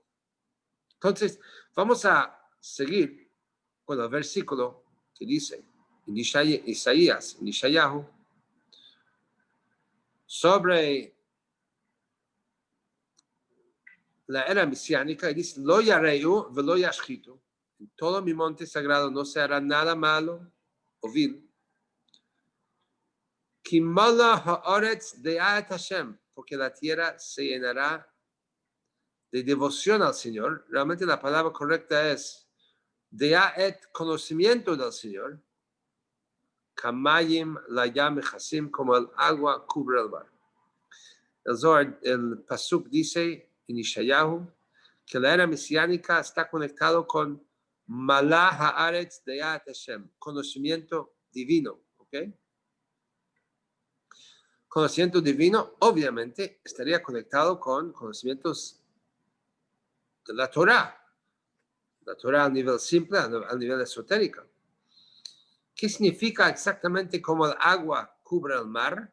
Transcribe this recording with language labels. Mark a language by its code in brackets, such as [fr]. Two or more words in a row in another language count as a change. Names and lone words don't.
[es] Entonces, vamos a seguir con el versículo que dice en Isaías, en Ishayahu, sobre la era mesiánica, y dice, [he] לא ירעו ולא ישחיתו, [es] en todo mi monte sagrado no se hará nada malo o vil, [he] כי מלאה הארץ דעת השם, [es] porque la tierra se llenará de devoción al Señor. Realmente la palabra correcta es de'at, conocimiento del Señor. [he] כמים לים מכסים, [es] como el agua cubre el mar. El Zohar, el Pasuk dice en Ishayahu que la era mesiánica está conectado con [he] מלאה הארץ דעת השם, [es] conocimiento divino, ¿ok? Conocimiento divino, obviamente, estaría conectado con conocimientos de la Torah a nivel simple, a nivel esotérico. ¿Qué significa exactamente como el agua cubre el mar?